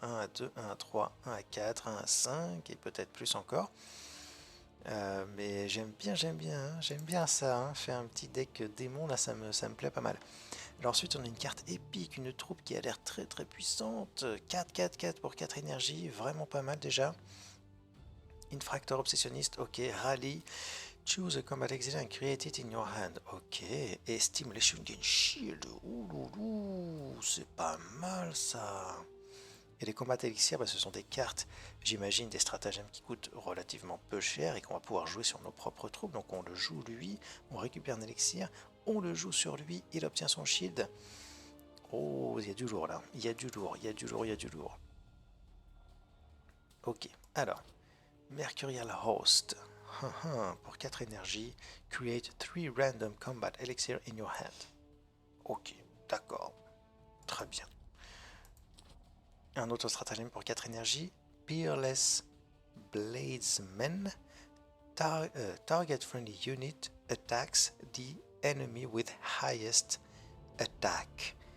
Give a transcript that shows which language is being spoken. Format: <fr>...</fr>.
<fr>Un à 2, un à 3, un à 4, un à 5 et peut-être plus encore. Mais j'aime bien ça. Hein. Faire un petit deck démon, là, ça me plaît pas mal. Alors ensuite, on a une carte épique, une troupe qui a l'air très très puissante. 4, 4, 4 pour 4 énergies, vraiment pas mal déjà. Infractor obsessionniste, ok.</fr> <en>Rally, choose a combat exile and create it in your hand.</en> <fr>Ok. Et Stimulation Gain Shield. Ouloulou, c'est pas mal ça. Et les combats élixirs, bah, ce sont des cartes, j'imagine, des stratagèmes qui coûtent relativement peu cher et qu'on va pouvoir jouer sur nos propres troupes. Donc on le joue lui, on récupère un élixir, on le joue sur lui, il obtient son shield. Oh, il y a du lourd là. Il y a du lourd, il y a du lourd, il y a du lourd. Ok, alors,</fr> <en>Mercurial Host.</en> <fr>Pour 4 énergies,</fr> <en>create 3 random combat elixir in your hand.</en> <fr>Ok, d'accord, très bien. Un autre stratagème pour 4 énergies, Peerless Bladesman.</fr> <en>Target friendly unit attacks the enemy with highest attack.</en>